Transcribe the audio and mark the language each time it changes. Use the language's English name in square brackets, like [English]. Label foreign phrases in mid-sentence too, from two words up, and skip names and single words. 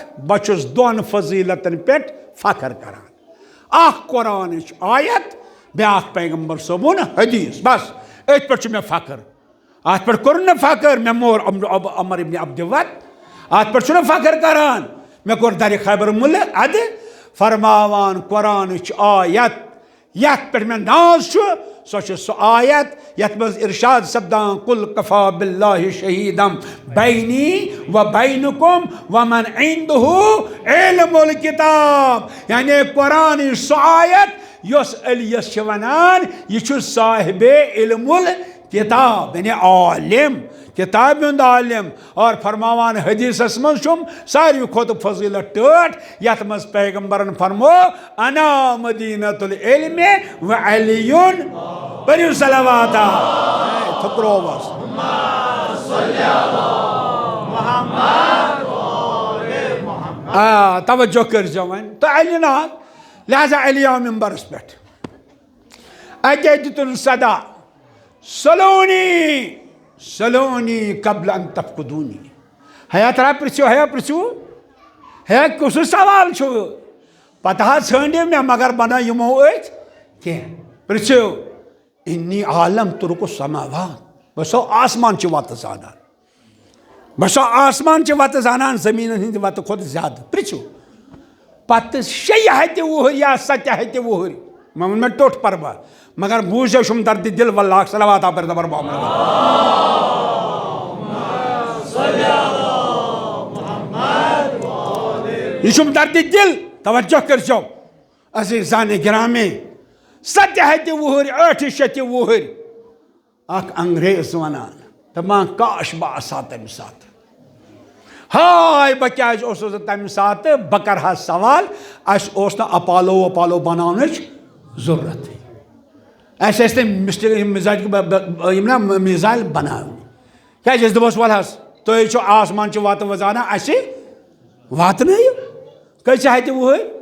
[Kashmiri] بہٕ چھُس 2 فضیلتن پٮ۪ٹھ فخر کران اکھ قرآنٕچ آیت بیٛاکھ پیغمبر صٲبُن حدیث بس أتھۍ پٮ۪ٹھ چھُ مےٚ فخر اتھ پٮ۪ٹھ کوٚرُن نہٕ فخر مےٚ مور عمر ابن عبدِوت اتھ پٮ۪ٹھ چھُنہٕ فخر کران مےٚ کوٚر درِ خیبر مُلہٕ ادٕ فرماوان قرآنٕچ آیت یتھ پٮ۪ٹھ مےٚ ناز چھُ سۄ چھِ سۄ آیت یتھ منٛز ارشاد سپدان [Arabic] قل کفا باللہ شہیدم بینی و بینکم ومن عندہ علم الکتاب یعنی [Kashmiri] قرآنٕچ سۄ آیت یۄس علیَس چھِ ونان یہِ چھُ صاحبِ علم الکتاب یعنی عالم کتاب ہُنٛد عالم اور فرماوان حدیثس منٛز چھُم ساروی کھۄتہٕ فضیلت ٹٲٹھ یتھ منٛز پیغمبرن فرمو [Arabic] انا مدینۃ العلم و علیٌ [Kashmiri] پٔرِو صلواتہ تھٔکرووس توجہ کٔرزیو وۄنۍ تہٕ علی ناو لہذا علی آو ممبرس پٮ۪ٹھ اتے دِتُن صدا [Arabic] سلونی قبل ان تفقدونی [Kashmiri] ہیا ترا پرژھو ہے کُس سوال چھُ پتہ حظ ژھٲنڈِو مےٚ مگر بنٲے یِمو أتھۍ کینٛہہ پرژھِو [Arabic] انی عالم تُرک السماوات [Kashmiri] بہٕ چھُسو آسمانچہِ وتہٕ زانان زمیٖنن ہٕنٛدِ وتہٕ کھۄتہٕ زیادٕ پرژھِو پتہ 6 وُہُر یا 7 وُہُر میں ووٚن مےٚ ٹوٚٹھ پروا مگر بوٗزیو چھُم دردِ دل واللہ صلوات پر دبر محمد یہ چھُم دردِ دل توجہ کٔرۍزیو عزیٖز زانہِ گرامی 7 وُہُر 8 وُہُر اکھ انگریز ونان دپان کاش بہٕ آسہٕ ہا تمہِ ساتہٕ ہاے بہٕ کیٛازِ اوسُس نہٕ تمہِ ساتہٕ بہٕ کرٕ ہا سوال اَسہِ اوس نہٕ اپالو وپالو بناونٕچ ضروٗرتٕے اَسہِ ٲسۍ نہٕ یِم نا میٖزایل بناونہِ کیٛازِ أسۍ دپوس وَلہٕ حظ تُہۍ چھِو آسمانچہِ وَتہٕ وَزانان اَسہِ واتنٲیِو کٔژِ وُہٕرۍ